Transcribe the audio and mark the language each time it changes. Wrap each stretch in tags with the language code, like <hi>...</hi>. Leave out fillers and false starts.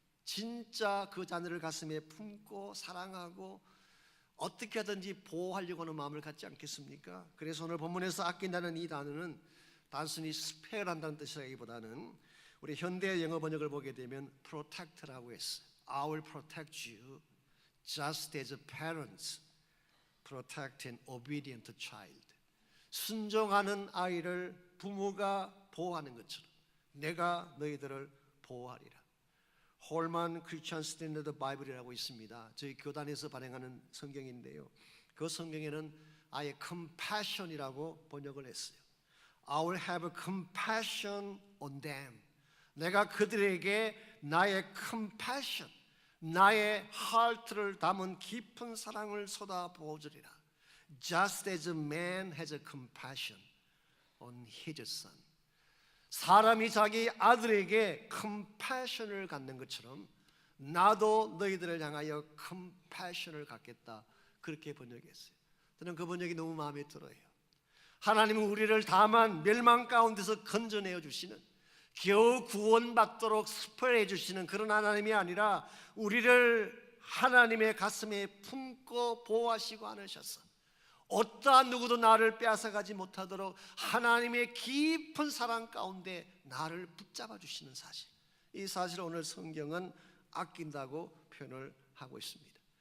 <ko>진짜 그 자녀를 가슴에 품고 사랑하고 어떻게 하든지 보호하려고 하는 마음을 갖지 않겠습니까? 그래서 오늘 본문에서 아낀다는 이 단어는 단순히 스페어한다는 뜻이라기보다는 우리 현대 영어 번역을 보게 되면 protect라고 했어요.</ko> <en>I will protect you just as parents protect an obedient child.</en> <ko>순종하는 아이를 부모가 보호하는 것처럼 내가 너희들을 보호하리라. 홀만 크리스천 스탠더드 바이블이라고 있습니다. 저희 교단에서 발행하는 성경인데요, 그 성경에는 아예 compassion이라고 번역을 했어요.</ko> <en>I will have compassion on them.</en> <ko>내가 그들에게 나의 compassion, 나의 heart를 담은 깊은 사랑을 쏟아 부어주리라.</ko> <en>Just as a man has a compassion on his son.</en> <ko>사람이 자기 아들에게 compassion을 갖는 것처럼 나도 너희들을 향하여 compassion을 갖겠다 그렇게 번역했어요. 저는 그 번역이 너무 마음에 들어요. 하나님은 우리를 다만 멸망 가운데서 건져내어 주시는, 겨우 구원받도록 스포해 주시는 그런 하나님이 아니라 우리를 하나님의 가슴에 품고 보호하시고 안으셔서 어떠한 누구도 나를 빼앗아가지 못하도록 하나님의 깊은 사랑 가운데 나를 붙잡아 주시는 사실, 이 사실을 오늘 성경은 아낀다고 표현을 하고 있습니다.</ko>